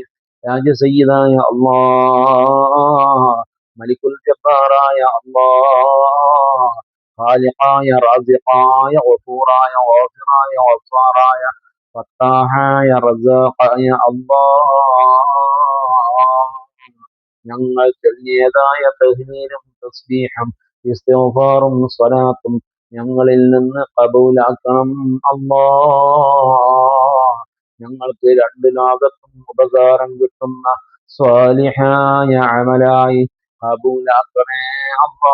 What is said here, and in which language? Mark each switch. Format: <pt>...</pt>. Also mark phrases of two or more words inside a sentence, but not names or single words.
<ar>يا سيدا يا الله ملك الجبار يا الله خالقا يا رازقا يا غفورا يا غافرا يا غفارا يا فتاحا يا رزاقا يا الله.</ar> <ml>ഞങ്ങൾ ചൊല്ലിയതായ തഹ്ലീലും തസ്ബീഹും ഇസ്തിഗ്ഫാറും സ്വലാത്തും ഞങ്ങളിൽ നിന്ന് കബൂലാക്കണം അല്ലാ. ഞങ്ങൾക്ക് രണ്ട് ലോകത്തും ഉപകാരം കിട്ടുന്ന സ്വാലിഹായ അമലായി കബൂലാക്കണേ അല്ലാ.</ml>